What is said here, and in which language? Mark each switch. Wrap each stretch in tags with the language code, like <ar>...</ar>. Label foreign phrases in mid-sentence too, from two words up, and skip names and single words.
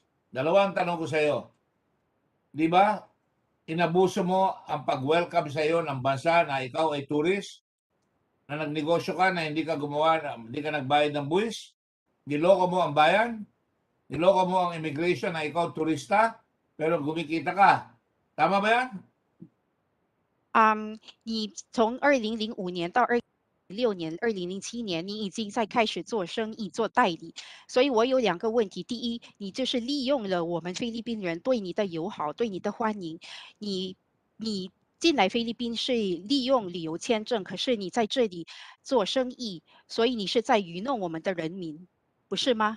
<tl>Dalawang tanong ko sa iyo. Di ba, inabuso mo ang pag-welcome sa iyo ng bansa na ikaw ay tourist, na nagnegosyo ka na hindi ka hindi ka nagbayad ng buwis, niloko mo ang bayan, niloko mo ang immigration na ikaw turista, pero kumikita ka. Tama ba yan?</tl> <zh>你从2005年到2006年、2007年，你已经在开始做生意、做代理。所以我有两个问题：第一，你就是利用了我们菲律宾人对你的友好、对你的欢迎，你进来菲律宾是利用旅游签证，可是你在这里做生意，所以你是在愚弄我们的人民，不是吗？</zh>